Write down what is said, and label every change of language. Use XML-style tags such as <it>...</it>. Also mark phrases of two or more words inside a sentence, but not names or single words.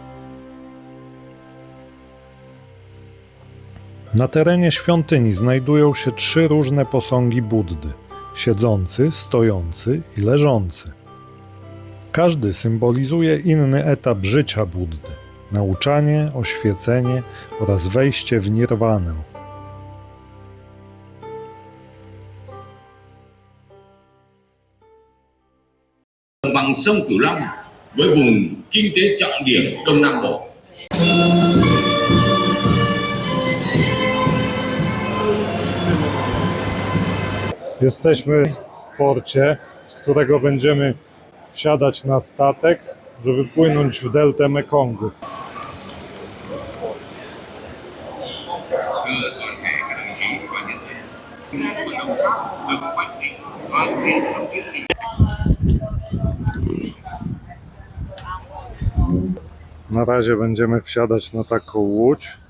<pl>Na terenie świątyni znajdują się 3 różne posągi Buddy: siedzący, stojący i leżący. Każdy symbolizuje inny etap życia Buddy: nauczanie, oświecenie oraz wejście w nirwanę.</pl> <vi>Bằng sông Cửu Long với vùng kinh tế trọng điểm Đông Nam Bộ.</vi> <pl>Jesteśmy w porcie, z którego będziemy wsiadać na statek, żeby płynąć w deltę Mekongu. Na razie będziemy wsiadać na taką łódź.</pl>